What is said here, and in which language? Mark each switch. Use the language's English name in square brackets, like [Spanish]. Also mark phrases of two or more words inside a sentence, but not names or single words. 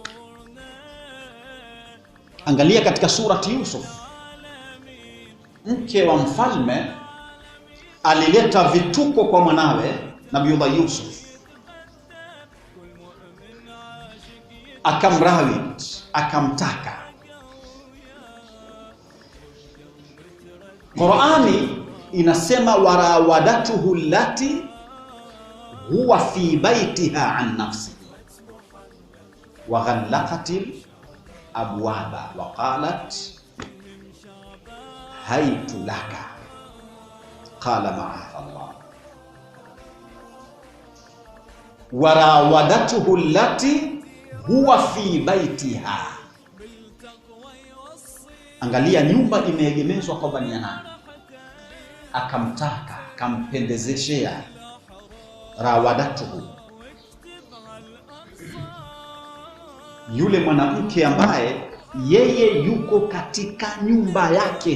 [Swahili] Angalia katika surati Yusuf, mke wa mfalme alileta vituko kwa mwanawe Nabiullah Yusuf, akamrawid, akamtaka. Qur'ani inasema [Arabic] وراودته التي هو في بيتها عن نفسه وغلقت الأبواب وقالت هيت لك قال معاذ الله. وراودته التي هو في بيتها, [Swahili] angalia nyumba imeegemezwa kwamba ni ya nani, akamtaka, akampendezeshea. Rawadatuhu, yule mwanamke ambaye yeye yuko katika nyumba yake.